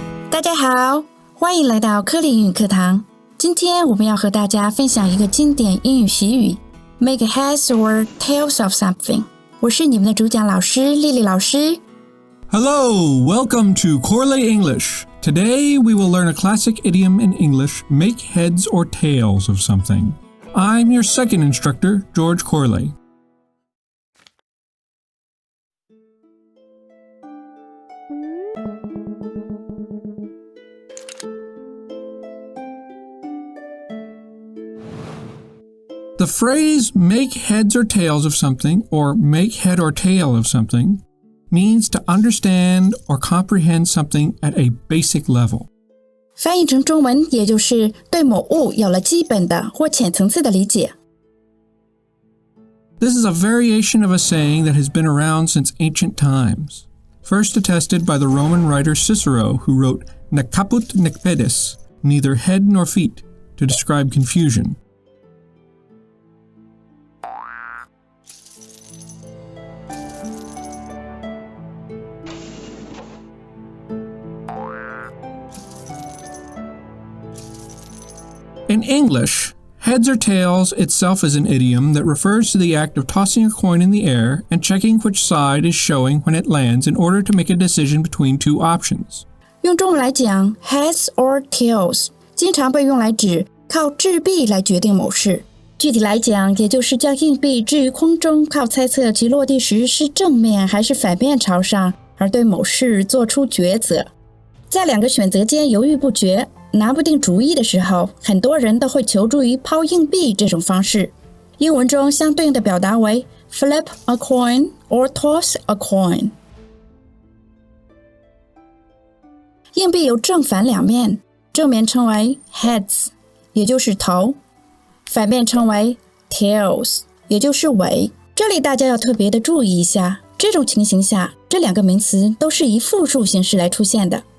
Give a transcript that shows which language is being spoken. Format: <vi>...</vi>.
<zh>大家好，欢迎来到科林英语课堂。今天我们要和大家分享一个经典英语习语 Make heads or tails of something。我是你们的主讲老师丽丽老师。</zh> <en>Hello, welcome to Corley English. Today we will learn a classic idiom in English, make heads or tails of something. I'm your second instructor, George Corley. The phrase make heads or tails of something or make head or tail of something means to understand or comprehend something at a basic level.</en> <zh>翻译成中文也就是对某物有了基本的或浅层次的理解。</zh> <en>This is a variation of a saying that has been around since ancient times, first attested by the Roman writer Cicero, who wrote</en> <la>"nec caput nec pedis,"</la> <en>neither head nor feet, to describe confusion. In English, heads or tails itself is an idiom that refers to the act of tossing a coin in the air and checking which side is showing when it lands in order to make a decision between two options.</en> <zh>用中文来讲 heads or tails 经常被用来指靠掷币来决定某事。具体来讲，也就是将硬币置于空中，靠猜测其落地时是正面还是反面朝上，而对某事做出抉择。在两个选择间犹豫不决，拿不定主意的时候，很多人都会求助于抛硬币这种方式。英文中相对应的表达为 flip a coin or toss a coin。硬币有正反两面，正面称为 heads， 也就是头，反面称为 tails， 也就是尾。这里大家要特别的注意一下，这种情形下，这两个名词都是以复数形式来出现的。</zh>